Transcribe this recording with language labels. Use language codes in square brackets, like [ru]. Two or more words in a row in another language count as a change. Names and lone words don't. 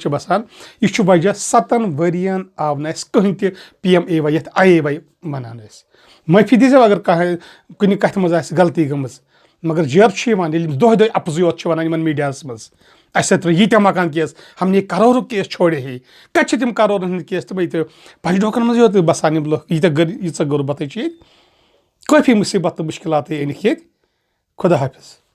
[ks] چھِ بسان یہِ چھُ وجہ 7 ؤرین آو نہٕ اسہِ کٕہٕنۍ تہِ PMAY یتھ IAY ونان ٲسۍ معٲفی دیٖزیو اگر کانٛہہ کُنہِ کتھِ منٛز آسہِ غلطی گٔمٕژ مگر جیرٕ چھُ یِوان ییٚلہِ دۄہے دۄہے اپزُے یوت چھِ ونان یِمن میٖڈیاہس منٛز اسہِ سۭتۍ ترٛٲے ییٖتیاہ مکان کیس ہمنے کَرورُک کیس چھوڑے ہے کتہِ چھِ تِم کَرورن ہٕنٛدۍ کیس تِم ییٚتہِ پنجڈوکن منٛز یوت بسان یِم لُکھ ییٖژاہ غربتٕے چھِ ییٚتہِ کٲفی مُصیبت تہٕ مُشکِلاتٕے أنِکھ ییٚتہِ خۄدا حافِظ